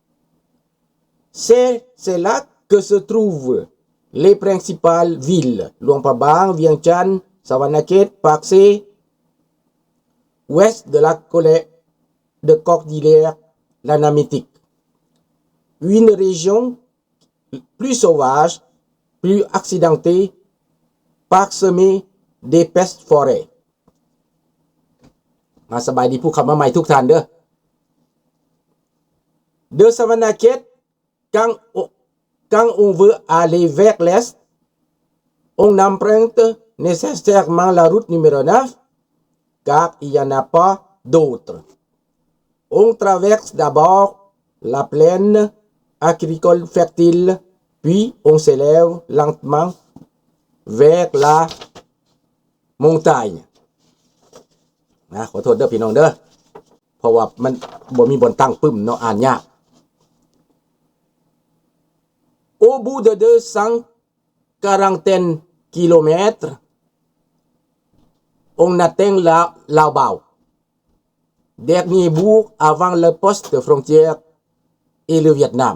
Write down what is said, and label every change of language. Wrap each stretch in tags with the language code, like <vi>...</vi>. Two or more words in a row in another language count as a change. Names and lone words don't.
<fr>C'est là que se trouvent les principales villes, Luang Prabang, Vientiane, Savannakhet, Paksé, ouest de la cordillère Lanamétique. Une région plus sauvage, plus accidentée, parsemée d'épaisses forêts.</fr> <tts>มาสบายดีผู้ขับมาใหม่ทุกท่านเด้อ</tts> <fr>De Savannakhet, quand on veut aller vers l'est, on emprunte nécessairement la route numéro 9, car il n'y en a pas d'autre. On traverse d'abord la plaine agricole fertile, puis on s'élève lentement vers la montagne.</fr> <tts>ขอโทษเด้อพี่น้องเด้อเพราะว่ามันบ่มีบนตั้งปึ้มเนาะอ่านยาก</tts> <fr>Au bout de 240 kilomètres, on atteint Lao Bao, dernier bourg avant le poste de frontière et le Vietnam.</fr>